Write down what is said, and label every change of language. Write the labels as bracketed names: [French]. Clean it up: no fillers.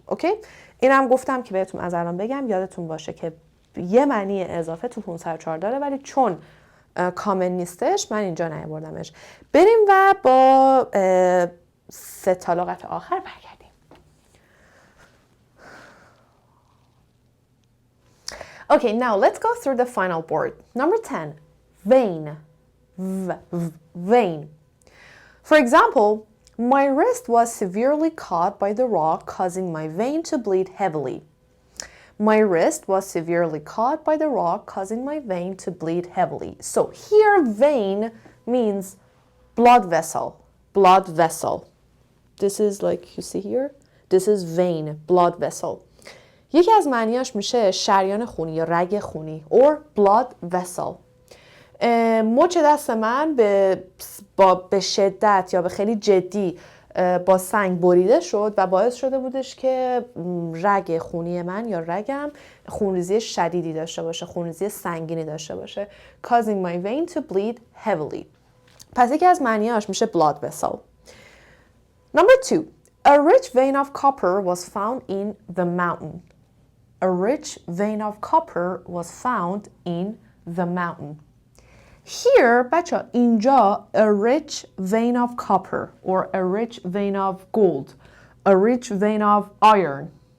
[Persian] اوکی؟ اینم گفتم که بهتون از الان بگم یادتون باشه که یه معنی اضافه تو 504 داره، ولی چون کامل نیستش من اینجا نیاوردمش. بریم و با 3 تا لغت آخر برگردیم. [English] Okay, now let's go through the final word. Number 10, vein. Vein. For example, my wrist was severely caught by the rock, causing my vein to bleed heavily. My wrist was severely caught by the rock, causing my vein to bleed heavily. So here, vein means blood vessel. Blood vessel. This is like you see here. This is vein, blood vessel. [Persian] یکی از معنیاش میشه شریان خونی یا رگ خونی [English] or blood vessel. [Persian] مچ دست من به شدت یا به خیلی جدی با سنگ بریده شد و باعث شده بودش که رگ خونی من یا رگم خونریزی شدیدی داشته باشه، خونریزی سنگینی داشته باشه. [English] Causing my vein to bleed heavily. [Persian] پس یکی از معنیاش میشه blood vessel. [English] Number 2. A rich vein of copper was found in the mountain. A rich vein of copper was found in the mountain. Here, [Persian] بچه اینجا [English] a rich vein of copper or a rich vein of gold, a rich vein of iron.